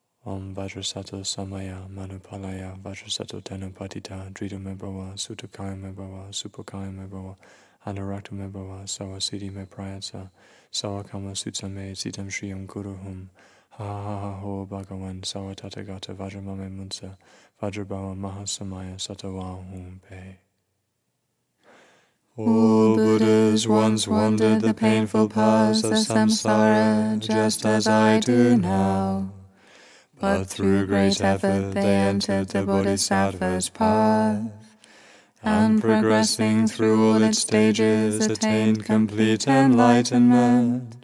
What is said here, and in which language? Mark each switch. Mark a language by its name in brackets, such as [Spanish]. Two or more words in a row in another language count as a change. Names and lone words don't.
[Sanskrit] ॐ वज्रसत्त्व समय मनुपालय वज्रसत्त्व त्वेनोपतिष्ठ दृढो मे भव सुतोष्यो मे भव सुपोष्यो मे भव अनुरक्तो मे भव सर्वसिद्धिं मे प्रयच्छ सर्वकर्मसु च मे चित्तं श्रेयः कुरु हूँ ह ह ह होः भगवन् सर्वतथागत वज्र मा मे मुञ्च वज्री भव महासमयसत्त्व आः फट्. [English] All Buddhas once wandered the painful paths of samsara, just as I do now. But through great effort they entered the Bodhisattva's path, and progressing through all its stages attained complete enlightenment.